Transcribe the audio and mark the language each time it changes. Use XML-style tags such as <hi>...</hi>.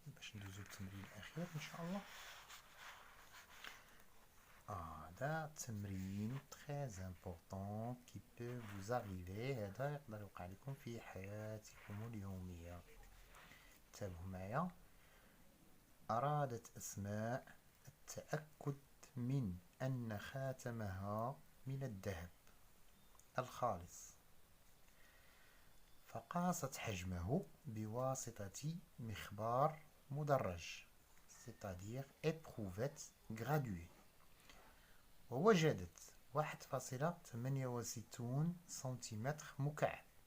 <ar>باش ندوزو للتمرين الأخير إن شاء الله. هذا تمرين</ar> <fr>très important qui peut vous arriver.</fr> <ar>هذا يقدر يوقع لكم في حياتكم اليومية. انتبهوا معايا. أرادت أسماء التأكد من أن خاتمها من الذهب الخالص، فقاست حجمه بواسطة مخبار مدرج</ar> <fr>c'est-à-dire éprouvette graduée،</fr> <ar>ووجدت 1.68 سنتيمتر مكعب.</ar>